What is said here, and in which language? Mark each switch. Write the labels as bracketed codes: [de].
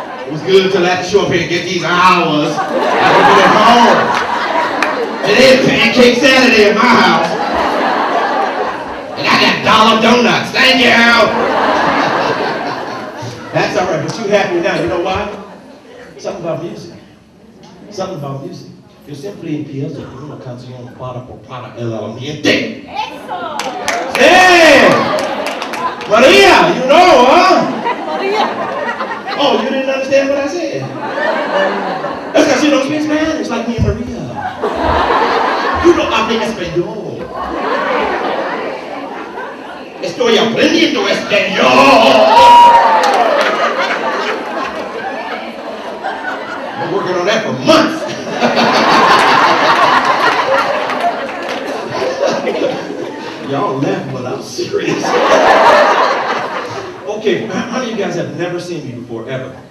[en] It was good until I had to show up here and get these hours. I could do it home. Today is Pancake Saturday at my house. And I got dollar donuts. Thank you. That's all right, but you happy now. You know why? Something about music. Something about music. [es] Yo siempre empiezo con una canción para el ambiente. [en] Eso! Hey! Maria, you know, huh? Maria. Oh, you didn't understand what I said? That's because you don't speak Spanish like me and Maria. You don't [es] hablar español. Estoy aprendiendo español. [en] I'm working on that for months. Y'all laugh, but I'm serious. Okay, how many of you guys have never seen me before, ever?